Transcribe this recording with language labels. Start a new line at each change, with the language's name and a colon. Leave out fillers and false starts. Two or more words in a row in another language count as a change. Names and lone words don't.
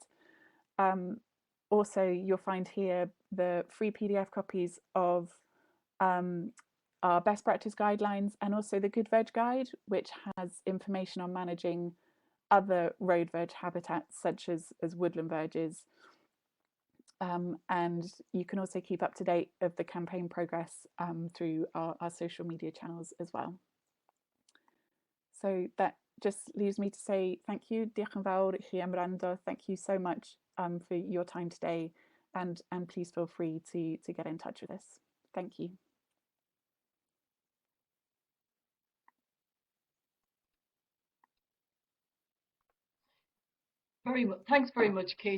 English: Also, you'll find here the free PDF copies of our best practice guidelines, and also the Good Verge Guide, which has information on managing other road verge habitats such as woodland verges. And you can also keep up to date of the campaign progress through our social media channels as well. So that just leaves me to say thank you,
Welsh: Diolch yn fawr I chi am wrando.
English: Thank you so much for your time today, and please feel free to get in touch with us. Thank you. Thanks very much, Kate.